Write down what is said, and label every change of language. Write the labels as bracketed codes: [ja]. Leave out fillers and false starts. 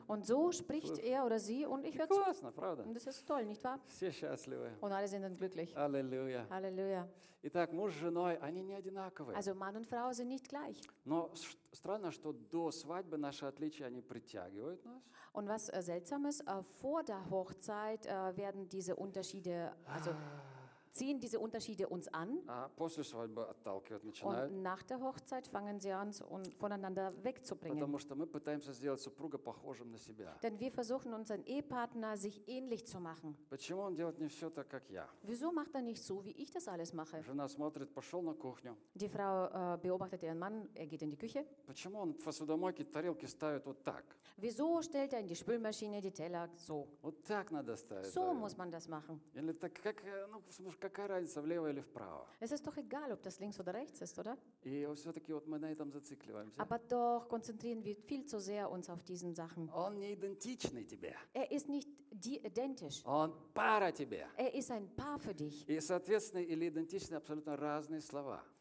[de] Und so spricht er oder sie und ich höre [ru] zu. Классно, правда? [de] Und das ist toll, nicht wahr? [ru] Все счастливы. [de] Und alle sind dann glücklich. Halleluja. Halleluja. [ru] Итак, муж с женой, они не одинаковые. [de] Also Mann und Frau sind nicht gleich. [ru] Но странно, что до свадьбы наши отличия они притягивают нас. [de] Und was seltsam ist, vor der Hochzeit werden diese Unterschiede, also ziehen diese Unterschiede uns an. [ru] После свадьбы отталкивают, начинают. [de] Und nach der Hochzeit fangen sie an, uns voneinander wegzubringen. [ru] Потому что мы пытаемся сделать супруга похожим на себя. [de] Denn wir versuchen unseren Ehepartner sich ähnlich zu machen. [ru] Почему он делает не все так, как я? [de] Wieso macht er nicht so, wie ich das alles mache? [ru] Жена смотрит, пошел на кухню. [de] Die Frau beobachtet ihren Mann, er geht in die Küche. [ru] Почему он в посудомойке тарелки ставит вот так? [de] Wieso stellt er in die Spülmaschine die Teller so? [ru] Вот так надо ставить. [de] So muss man das machen. [ru] Или так как, ну, какая разница, влево или вправо? [de] Es ist doch egal, ob das links oder rechts ist, oder? [ru] И все-таки вот мы на этом зацикливаемся. [de] Aber doch konzentrieren wir viel zu sehr uns auf diesen Sachen. [ru] Он не идентичный тебе. [de] Er ist nicht dir identisch. [ru] Он пара тебе. [de] Er ist ein Paar für dich. [ru] И соответственно или идентичный абсолютно разные слова.